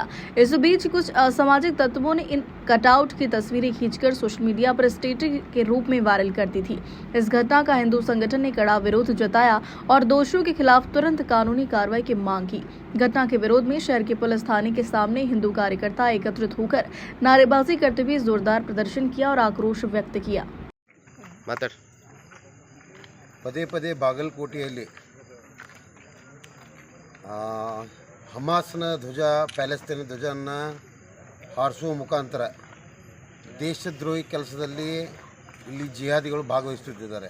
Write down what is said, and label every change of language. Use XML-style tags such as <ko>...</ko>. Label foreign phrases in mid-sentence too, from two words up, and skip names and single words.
<hi>इस बीच कुछ असामाजिक तत्वों ने इन कटआउट की तस्वीरें खींचकर</hi> <en>social media</en> <hi>पर स्टेटस के रूप में वायरल कर दी थी। इस घटना का हिंदू संगठन ने कड़ा विरोध जताया और दोषियों के खिलाफ तुरंत कानूनी कार्रवाई की मांग की। घटना के विरोध में शहर के पुलिस थाने के सामने हिंदू कार्यकर्ता एकत्रित होकर नारेबाजी करते हुए जोरदार प्रदर्शन किया और आक्रोश व्यक्त किया।</hi> <kn>ಪದೇ ಪದೇ ಬಾಗಲಕೋಟೆಯಲ್ಲಿ ಹಮಾಸ್ನ ಧ್ವಜ ಪ್ಯಾಲೆಸ್ತೈನ್ ಧ್ವಜವನ್ನು ಹಾರಿಸುವ ಮುಖಾಂತರ ದೇಶದ್ರೋಹಿ ಕೆಲಸದಲ್ಲಿ ಇಲ್ಲಿ ಜಿಹಾದಿಗಳು ಭಾಗವಹಿಸುತ್ತಿದ್ದಾರೆ.</kn>